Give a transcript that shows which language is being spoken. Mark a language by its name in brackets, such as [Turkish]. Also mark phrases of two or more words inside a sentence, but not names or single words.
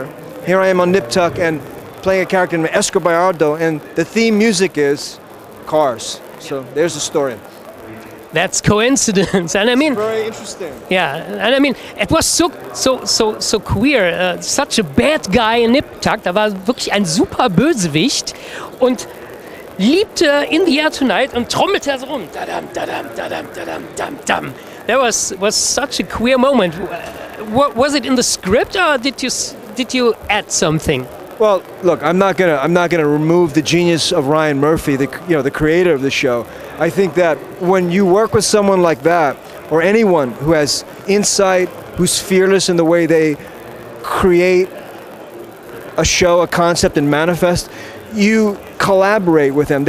[English] Here I am on Nip Tuck and playing a character named Escobar Gallardo, and the theme music is Cars. So there's the story. That's coincidence, and I mean, very interesting. Yeah, and I mean, it was so queer. Such a bad guy in Nip Tuck. [German] Da war wirklich ein super Bösewicht und liebte In the Air Tonight und trommelte so rum. Dadam, dadam, dadam, dadam, dam, dam. [English] That was such a queer moment. Was it in the script, or did you add something? Well, look, I'm not gonna remove the genius of Ryan Murphy, the creator of the show. I think that when you work with someone like that, or anyone who has insight, who's fearless in the way they create a show, a concept, and manifest, you collaborate with them.